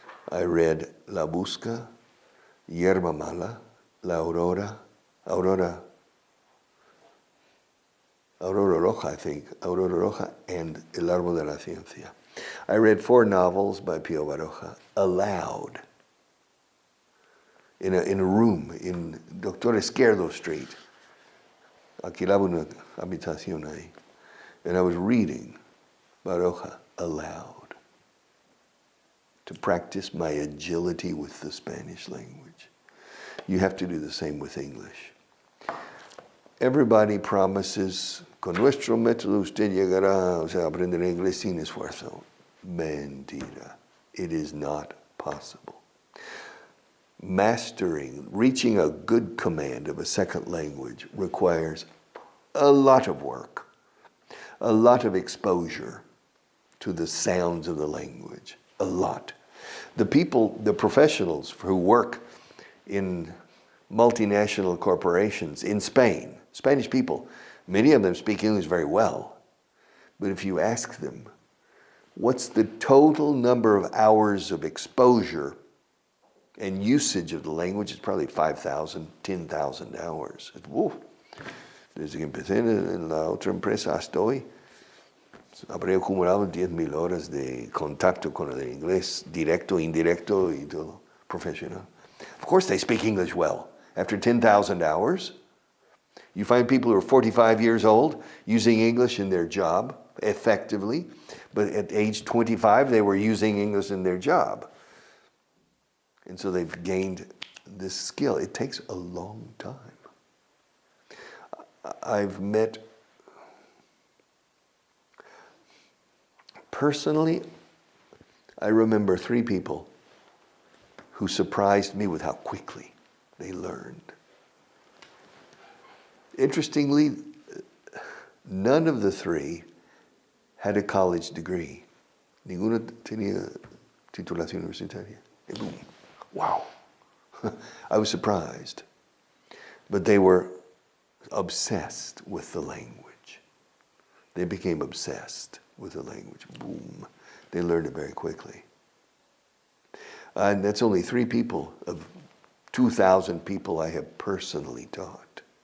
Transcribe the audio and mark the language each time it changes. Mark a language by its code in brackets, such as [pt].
[en] I read La Busca, Hierba Mala, La Aurora Roja, I think, Aurora Roja, and El Árbol de la Ciencia. I read 4 novels by Pío Baroja aloud in a room in Doctor Izquierdo Street. [es] Alquilaba una habitación ahí. [en] And I was reading Baroja aloud to practice my agility with the Spanish language. You have to do the same with English. Everybody promises, [es] con nuestro método usted llegará, o sea, aprenderá inglés sin esfuerzo. Mentira. [en] It is not possible. Mastering, reaching a good command of a second language requires a lot of work, a lot of exposure to the sounds of the language, a lot. The people, the professionals who work in multinational corporations in Spain, Spanish people, many of them speak English very well. But if you ask them, what's the total number of hours of exposure and usage of the language? It's probably 5,000, 10,000 hours. Woo. [es] Desde que empecé en la otra empresa hasta hoy, habré acumulado 10,000 horas de contacto con el inglés, directo, indirecto y todo, profesional. [en] Of course they speak English well. After 10,000 hours, you find people who are 45 years old using English in their job effectively, but at age 25 they were using English in their job. And so they've gained this skill. It takes a long time. I've met, personally, I remember 3 people who surprised me with how quickly they learned. Interestingly, none of the 3 had a college degree. [es] Ninguno tenía titulación universitaria. [en] Boom. Wow. I was surprised. But they were obsessed with the language. They became obsessed with the language. Boom. They learned it very quickly. And that's only 3 people of 2,000 people I have personally taught.